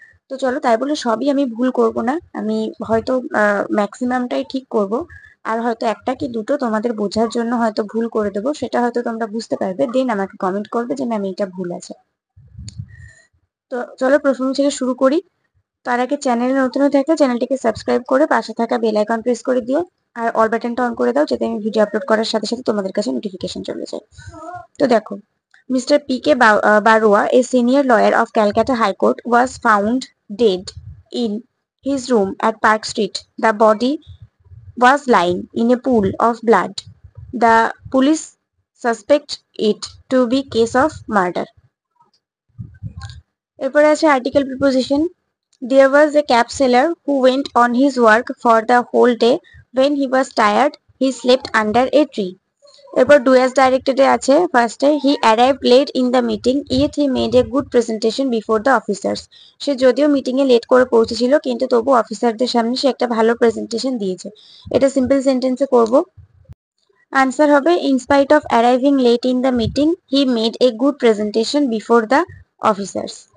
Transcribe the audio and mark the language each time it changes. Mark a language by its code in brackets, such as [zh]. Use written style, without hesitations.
[bn] তো চলো, তাই বলে সবই আমি ভুল করব না, আমি হয়তো ম্যাক্সিমামটাই ঠিক করব, আর হয়তো একটা কি দুটো তোমাদের বোঝার জন্য হয়তো ভুল করে দেবো, সেটা হয়তো তোমরা বুঝতে পারবে, দেন আমাকে কমেন্ট করবে যে ম্যাম এটা ভুল আছে। তো চলো প্রথম থেকে শুরু করি। তার আগে চ্যানেলে নতুন হয়ে থাকলে চ্যানেলটিকে সাবস্ক্রাইব করে পাশে থাকা বেল আইকন প্রেস করে দিও, আর অল বাটনটা অন করে দাও যাতে আমি ভিডিও আপলোড করার সাথে সাথে তোমাদের কাছে নোটিফিকেশন চলে যায়। তো দেখো, Mr. P.K. [en] Barua, a senior lawyer of Calcutta High Court, was found dead in his room at Park Street. The body was lying in a pool of blood. The police suspect it to be case of murder. [bn] এরপরে আছে article preposition. [en] There was a cab seller who went on his work for the whole day. When he was tired, he slept under a tree. [bn] এরপর do as ডাইরেক্টেডে আছে ফার্স্টে, [en] He arrived late in the meeting it he made a good presentation before the officers. [bn] সে যদিও meeting এ late করে পৌঁছেছিল কিন্তু তবু অফিসারদের সামনে সে একটা ভালো প্রেজেন্টেশন দিয়েছে। এটা সিম্পল সেন্টেন্সে করব। আনসার হবে [en] In spite of arriving late in the meeting he made a good presentation before the officers.